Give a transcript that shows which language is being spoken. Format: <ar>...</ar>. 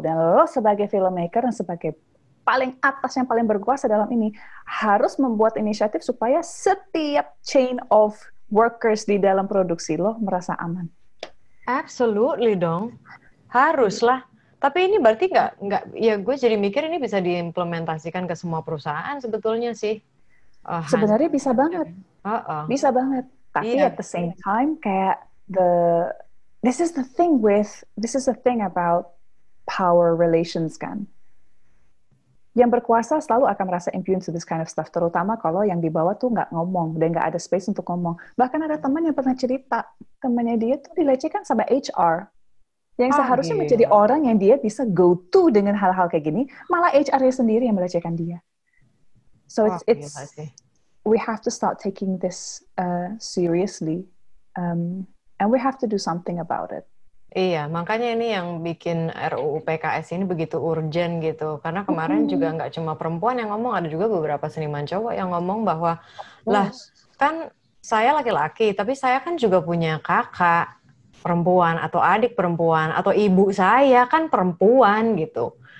<id>Dan lo sebagai filmmaker dan sebagai paling atas yang paling berkuasa dalam ini, harus membuat inisiatif supaya setiap</id> <en>chain of workers</en> <id>di dalam produksi lo merasa aman. Absolutely dong. Haruslah. Tapi ini berarti nggak, ya gue jadi mikir ini bisa diimplementasikan ke semua perusahaan sebetulnya sih. Sebenarnya bisa banget. Bisa banget.</id> <en>Tapi at the same time, kayak this is the thing about power relations kan.</en> <id>Yang berkuasa selalu akan merasa</id> <en>immune to this kind of stuff,</en> <id>terutama kalau yang di bawah tuh nggak ngomong dan nggak ada space untuk ngomong. Bahkan ada teman yang pernah cerita, temannya dia tuh dilecehkan sama HR. Yang seharusnya menjadi orang yang dia bisa</id> <en>go to</en> <id>dengan hal-hal kayak gini, malah HR-nya sendiri yang melecehkan dia.</id> <en>So we have to start taking this seriously, and we have to do something about it.</en> <id>Iya, makanya ini yang bikin RUU PKS ini begitu urgent gitu. Karena kemarin juga nggak cuma perempuan yang ngomong, ada juga beberapa seniman cowok yang ngomong bahwa, lah kan saya laki-laki, tapi saya kan juga punya kakak perempuan, atau adik perempuan, atau ibu saya kan perempuan gitu.</id>